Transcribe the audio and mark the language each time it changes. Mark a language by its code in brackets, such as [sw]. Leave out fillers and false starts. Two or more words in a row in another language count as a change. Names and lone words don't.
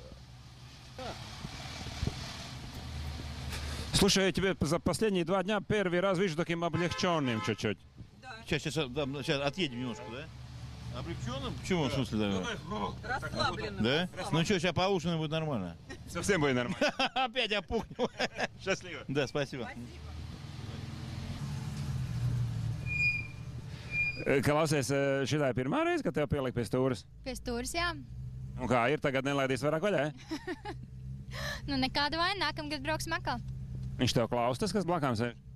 [ru] Слушай, я тебе за последние 2 дня первый раз вижу таким облегченным чуть-чуть. Сейчас отъедем немножко, да? Облегченным? Почему, в смысле, да? Расслабленным. Да? Ну что, сейчас поужинаем, будет нормально. Совсем будет нормально. Опять опухнем. Счастливо. Да, спасибо. [lv] Klausies, šitā ir pirmā reize, kad tev pielika pie stūres. Pie stūres, jā. Un kā ir tagad nelaidīs vairāk vaļā? Nu, nekāda vaina, nākamgad brauksim atkal. Viņš tev klaus tas, kas blakām sēž?